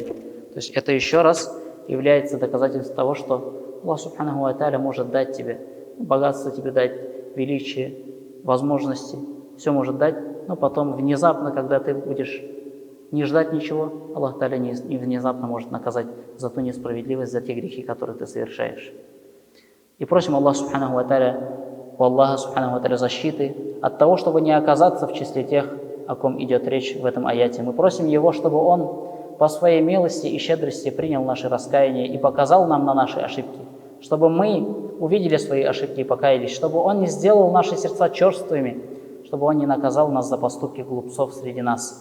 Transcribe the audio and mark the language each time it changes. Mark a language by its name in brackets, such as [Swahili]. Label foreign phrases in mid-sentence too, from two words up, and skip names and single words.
[Russian] То есть это еще раз является доказательством того, что [Arabic] الله سبحانه وتعالى [Russian] может дать тебе богатство, тебе дать величие, возможности, все может дать, но потом внезапно, когда ты будешь не ждать ничего, [Arabic] الله تعالى [Russian] не внезапно может наказать за ту несправедливость, за те грехи, которые ты совершаешь. И просим [Arabic] الله سبحانه وتعالى, [Russian] у [Arabic] الله سبحانه وتعالى [Russian] защиты от того, чтобы не оказаться в числе тех, о ком идет речь в этом аяте. Мы просим Его, чтобы Он по своей милости и щедрости принял наши раскаяния и показал нам на наши ошибки, чтобы мы увидели свои ошибки и покаялись, чтобы Он не сделал наши сердца черствыми, чтобы Он не наказал нас за поступки глупцов среди нас.